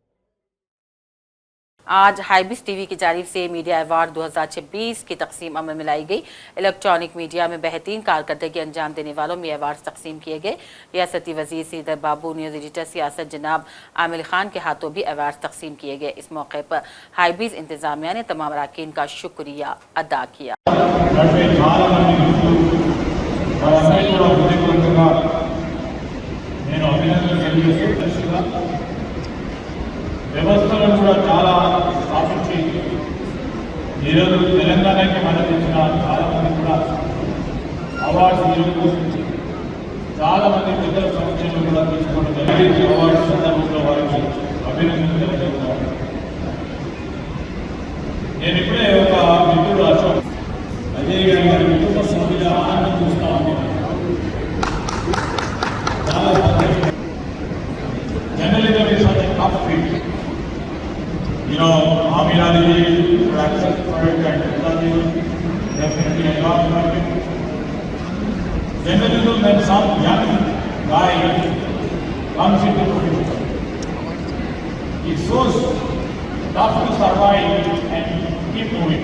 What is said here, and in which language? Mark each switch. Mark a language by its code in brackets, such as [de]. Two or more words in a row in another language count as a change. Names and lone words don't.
[ur] آج ہائبس ٹی وی کی جانب سے میڈیا ایوارڈ 2026 کی تقسیم عمل میں لائی گئی. الیکٹرانک میڈیا میں بہترین کارکردگی انجام دینے والوں میں ایوارڈ تقسیم کیے گئے. ریاستی وزیر سریدر بابو، نیوز ایڈیٹر سیاست جناب عامر خان کے ہاتھوں بھی ایوارڈ تقسیم کیے گئے. اس موقع پر ہائبس انتظامیہ نے تمام اراکین کا شکریہ ادا کیا. [te] వ్యవస్థలను కూడా చాలా స్థాపించి ఈరోజు తెలంగాణకి మద్దతు ఇచ్చిన చాలా మంది కూడా అవార్డ్స్ ఈరోజు చాలా మంది పెద్దల సమక్షంలో కూడా తీసుకోవడం జరిగింది. అవార్డ్స్ సందర్భంలో వారికి అభినందనలు చెప్తున్నాను. నేను ఇప్పుడే ఒక మిత్రుడు అశోక్ అజయ్ గారి కుటుంబ సభ్యుల ఆనందం చూస్తా ఉన్నాను. [en] చాలా journalism is such a tough field. You know, Amir Ali would accept for it and definitely endorse for it. Journalism, when some young guy comes into the future, it's so tough to survive and keep moving.